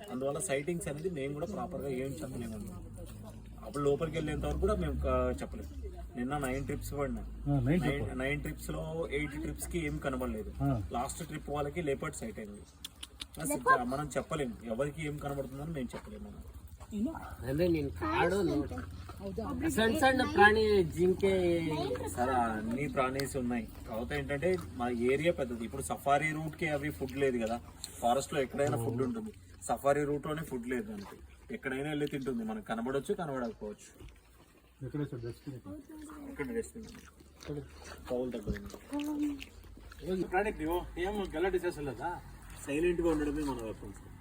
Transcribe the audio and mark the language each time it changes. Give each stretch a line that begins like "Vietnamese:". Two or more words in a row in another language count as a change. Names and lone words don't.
Telugu: అందువల్ల సైటింగ్స్ అనేది మేము కూడా ప్రాపర్ గా ఏం చెప్పలేము. అప్పుడు లోపలికి వెళ్ళేంత వరకు కూడా మేము చెప్పలేము. నిన్న 9 trips పడినా. 9 trips లో 8 trips కి ఏం కనబడలేదు.
English: last trip
Telugu: వాళ్ళకి
English: leopard sight
Telugu: అయింది. మనం చెప్పలేము ఎవరికి ఏం కనబడుతుందని మేము చెప్పలేము.
Kannada: ಸಣ್ಣ ಸಣ್ಣ ಪ್ರಾಣಿ ಜಿಂಕೆ
Telugu: సరే అన్ని ప్రాణీస్ ఉన్నాయి. కాకపోతే ఏంటంటే మా ఏరియా పెద్దది. ఇప్పుడు
English: safari route
Telugu: కి అవి ఫుడ్ లేదు కదా. ఫారెస్ట్ లో ఎక్కడైనా ఫుడ్ ఉంటుంది,
English: safari route
Telugu: లోనే ఫుడ్ లేదు. దానికి ఎక్కడైనా వెళ్ళి తింటుంది. మనకు కనబడవచ్చు, కనబడకపోవచ్చు. పౌల్ దగ్గర సైలెంట్ గా ఉండడమే మన వెపన్స్.